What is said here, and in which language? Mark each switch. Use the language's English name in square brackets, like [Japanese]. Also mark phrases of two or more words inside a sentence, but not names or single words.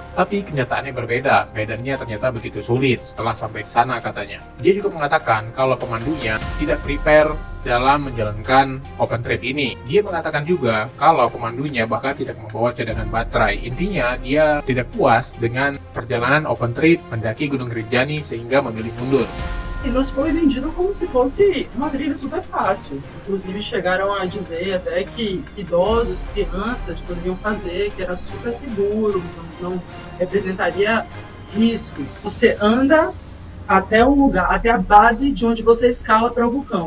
[Indonesian] Tapi kenyataannya berbeda, medannya ternyata begitu sulit setelah sampai di sana katanya. Dia juga mengatakan kalau pemandunya tidak prepare dalam menjalankan [English] open trip [Indonesian] ini. Dia mengatakan juga kalau pemandunya bahkan tidak membawa cadangan baterai. Intinya dia tidak puas dengan perjalanan [English] open trip [Indonesian] mendaki Gunung Rinjani sehingga memilih mundur. [Portuguese] E nos foi vendido como se fosse uma trilha super fácil. Inclusive chegaram a dizer até que idosos, crianças poderiam fazer, que era super seguro, não representaria riscos. Você anda até o lugar, até a base de onde você escala para o vulcão.